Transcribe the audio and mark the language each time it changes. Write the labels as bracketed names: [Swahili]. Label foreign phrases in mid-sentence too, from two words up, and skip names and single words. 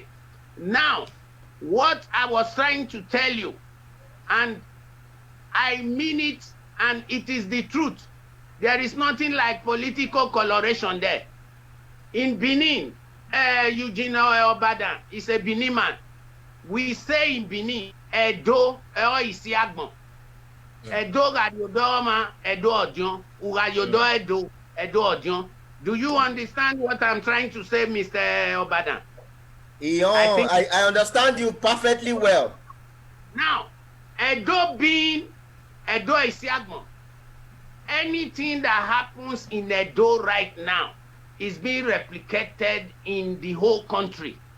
[English] Now, what I was trying to tell you, and I mean it, and it is the truth. There is nothing like political coloration there. In Benin, Eugene Obadan is a Benin man. We say in Benin, Edo, [Bini] isi agbon. Edo Radiodoma, Edo Odion, Urayodo Edo, Edo Odion. [English] Do you understand what I'm trying to say, Mr. Obadan? I understand you perfectly well. Now, Edo being Edo [Bini] isi agbon, [English] anything that happens in Edo right now is being replicated in the whole country.